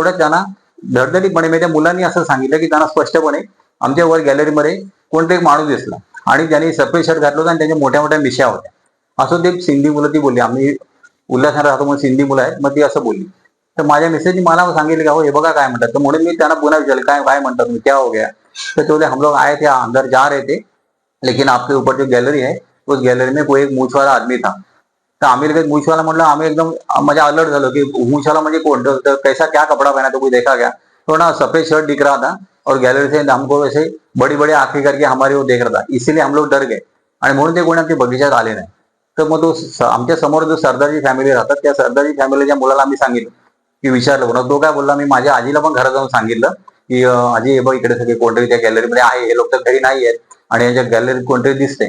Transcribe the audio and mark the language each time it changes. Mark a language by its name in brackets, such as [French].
[Marathi] तेवढ्याच त्यांना धडधडीपणे म्हणजे त्या मुलांनी असं सांगितलं की त्यांना स्पष्टपणे आमच्या वर गॅलरीमध्ये कोणतरी एक माणूस दिसला आणि त्यांनी सफेद शर्ट घातलं होतं आणि त्यांच्या मोठ्या मोठ्या मिशा होत्या. असं ते सिंधी मुलं ती बोलली, आम्ही उल्हासनगर राहतो म्हणून सिंधी मुलं आहेत, मग ती असं बोलली. तर माझ्या मिसेसनी मला सांगितलं की हो हे बघा काय म्हणतात. तर म्हणून मी त्यांना पुन्हा विचारलं काय काय म्हणतात तुम्ही, [Hindi] क्या हो गया. [Marathi] तर ते बोले [Hindi] हम लोग आए थे, अंदर जा रहे थे, लेकिन आपके ऊपर जो गैलरी है उस गैलरी में कोई एक मूछ वाला आदमी था. [Marathi] तर आम्ही लगेच मूछवाला म्हटलं, आम्ही एकदम म्हणजे अलर्ट झालो की मूछवाला म्हणजे कोण, तर [Hindi] कैसा क्या कपड़ा पहना तो कोई देखा क्या. तो ना सफेद शर्ट दिख रहा था और गैलरी से हमको वैसे बड़ी बड़ी आंखें करके हमारे वो देख रहा था, इसीलिए हम लोग डर गए [Marathi] आणि म्हणून ते कोणी आमच्या बगीचात आले नाही. तर मग तो आमच्या समोर जो सरदारची फॅमिली राहतात त्या सरदारची फॅमिलीच्या मुलाला आम्ही सांगितलं की विचारलं कोणा, तो काय बोलला, मी माझ्या आजीला पण घरात जाऊन सांगितलं की आजी हे बघ इकडे सगळे कोणतरी त्या गॅलरीमध्ये आहे, हे लोक तर घरी नाही आहेत आणि यांच्या गॅलरीत कोणतरी दिसते.